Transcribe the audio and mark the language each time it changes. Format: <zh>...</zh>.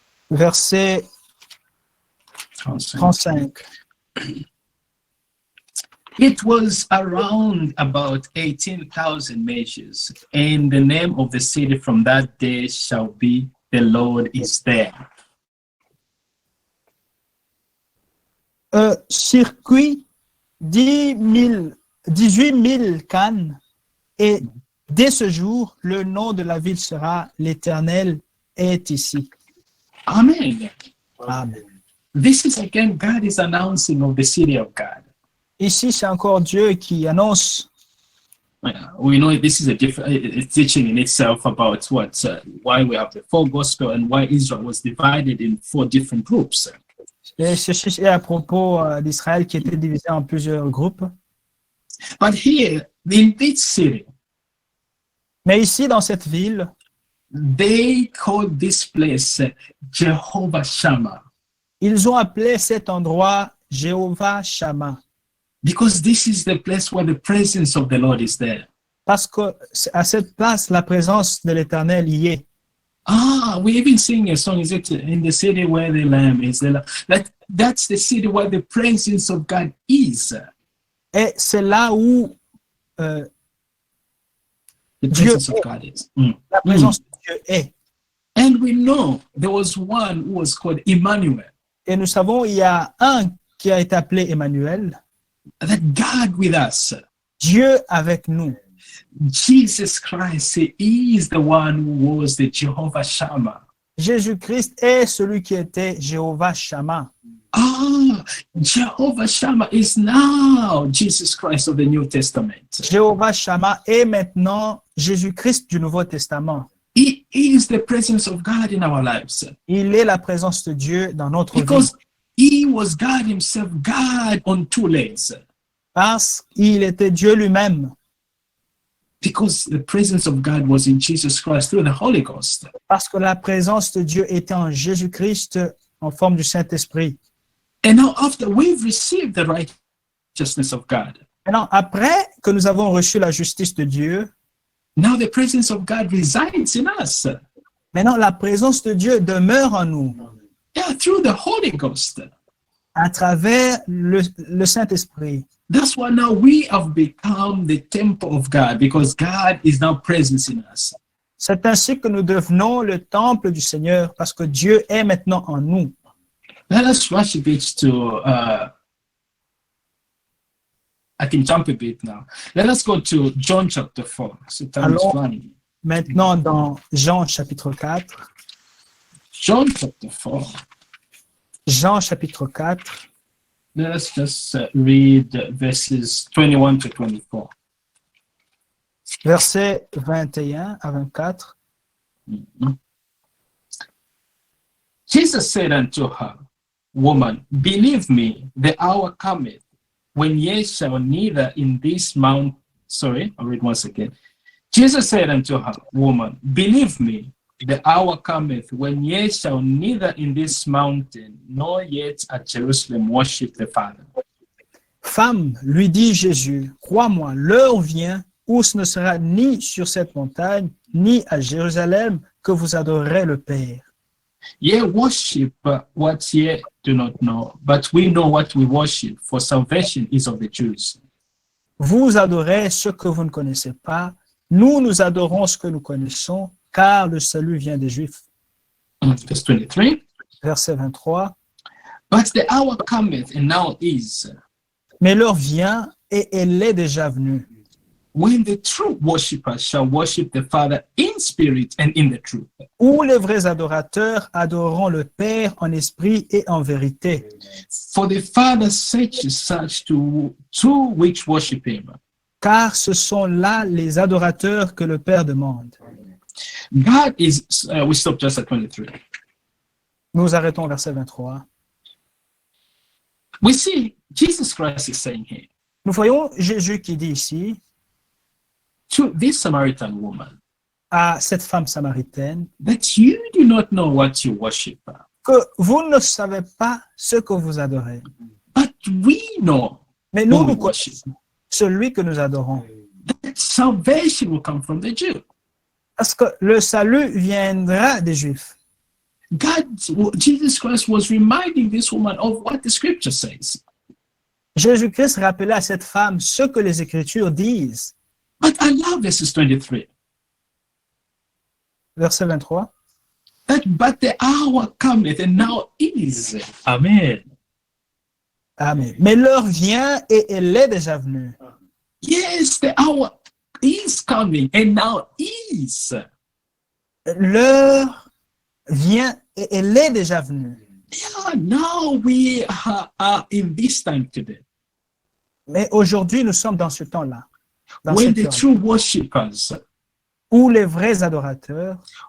<fr>verset 35.</fr> <en>It was around about 18,000 measures, and the name of the city from that day shall be the Lord is there.</en> <fr>Circuit 18 000 cannes, et dès ce jour, le nom de la ville sera l'Éternel est ici. Amen. Amen.</fr> <en>This is again, God is announcing of the city of God.</en> <fr>Ici, c'est encore Dieu qui annonce.</fr> <en>We know this is a teaching in itself about why we have the four gospel and why Israel was divided in four different groups.</en> <fr>Et ceci est à propos d'Israël qui était divisé en plusieurs groupes.</fr> <en>But here, in this city,</en> <fr>Mais ici, dans cette ville,</fr> <en>they called this place Jehovah Shammah.</en> <fr>ils ont appelé cet endroit Jéhovah Shammah.</fr> <en>Because this is the place where the presence of the Lord is there.</en> <fr>Parce que à cette place, la présence de l'Éternel y est.</fr> <en>We even sing a song. Is it in the city where the lamb is? That's the city where the presence of God is.</en> <fr>Et c'est là où</fr> <en>The</en> <fr>Dieu</fr> <en>presence of</en> <fr>est.</fr> <en>God is.</en> <fr>La présence de Dieu est.</fr> <en>And we know there was one who was called Emmanuel.</en> <fr>Et nous savons, il y a un qui a été appelé Emmanuel,</fr> <en>That God with us.</en> <fr>Dieu avec nous.</fr> <en>Jesus Christ, he is the one who was the Jehovah Shammah.</en> <fr>Jésus-Christ est celui qui était Jéhovah Shammah.</fr> <en>Jehovah Shammah is now Jesus Christ of the New Testament.</en> <fr>Jéhovah Shammah est maintenant Jésus-Christ du Nouveau Testament.</fr> <en>He is the presence of God in our lives.</en> <fr>Il est la présence de Dieu dans notre vie.</fr> <en>Because he was God himself, God on two legs.</en> <fr>Parce qu'il était Dieu lui-même.</fr> <en>Because the presence of God was in Jesus Christ through the Holy Ghost.</en> <fr>Parce que la présence de Dieu était en Jésus-Christ en forme du Saint-Esprit.</fr> <en>And now after we've received the righteousness of God,</en> <fr>Maintenant, après que nous avons reçu la justice de Dieu,</fr> <en>now the presence of God resides in us.</en> <fr>maintenant la présence de Dieu demeure en nous</fr> <en>Yeah, through the Holy Ghost.</en> <fr>à travers le Saint-Esprit.</fr> <en>That's why now we have become the temple of God, because God is now present in us.</en> <fr>C'est ainsi que nous devenons le temple du Seigneur parce que Dieu est maintenant en nous.</fr> <en>Let us rush a bit to, I can jump a bit now. Let us go to John chapter 4. So time is</en> <fr>Allons.</fr> <en>running.</en> <fr>Maintenant dans Jean chapitre 4.</fr> <en>John chapter 4.</en> <fr>Jean chapitre 4,</fr> <en>Let us just read verses 21 to 24.</en> <fr>versets 21 à 24.</fr> <en>Jesus said unto her, Woman, believe me, the hour cometh when ye shall neither in this mount. Sorry, I'll read once again. Jesus said unto her, Woman, believe me, the hour cometh when ye shall neither in this mountain nor yet at Jerusalem worship the Father.</en> <fr>Femme, lui dit Jésus, crois-moi, l'heure vient où ce ne sera ni sur cette montagne, ni à Jérusalem que vous adorerez le Père.</fr> <en>Ye worship what ye do not know, but we know what we worship, for salvation is of the Jews.</en> <fr>Vous adorez ce que vous ne connaissez pas, nous adorons ce que nous connaissons, car le salut vient des Juifs.</fr> <en>Verse 23.</en> <fr>Verset 23.</fr> <en>But the hour cometh, and now is,</en> <fr>Mais l'heure vient et elle est déjà venue,</fr> <en>when the true worshippers shall worship the Father in spirit and in the truth.</en> <fr>où les vrais adorateurs adoreront le Père en esprit et en vérité.</fr> <en>For the Father searches such to which worship him.</en> <fr>Car ce sont là les adorateurs que le Père demande.</fr> <en>God is, we stop just at 23.</en> <fr>Nous arrêtons au verset 23.</fr> <en>We see Jesus Christ is saying here</en> <fr>Nous voyons Jésus qui dit ici</fr> <en>to this Samaritan woman</en> <fr>à cette femme samaritaine</fr> <en>that you do not know what you worship,</en> <fr>que vous ne savez pas ce que vous adorez.</fr> <en>but we know</en> <fr>Mais</fr> <en>who</en> <fr>nous,</fr> <en>we</en> <fr>nous</fr> <en>worship.</en> <fr>connaissons celui que nous adorons.</fr> <en>That salvation will come from the Jew.</en> <fr>Parce que le salut viendra des Juifs.</fr> <en>Jesus Christ was reminding this woman of what the scripture says.</en> <fr>Jésus-Christ rappelait à cette femme ce que les Écritures disent.</fr> <en>But I love verses 23.</en> <fr>Verset 23.</fr> <en>But the hour cometh and now is. Amen. Amen.</en> <fr>Mais l'heure vient et elle est déjà venue.</fr> <en>Yes, the hour is coming and now is.</en> <fr>L'heure vient et elle est déjà venue.</fr> <en>Yeah, now we are in this time today.</en> <fr>Mais aujourd'hui, nous sommes dans ce temps-là. Dans</fr> <en>When</en> <fr>cette</fr> <en>the</en> <fr>heure,</fr> <en>true worshippers,</en> <fr>où les vrais adorateurs</fr>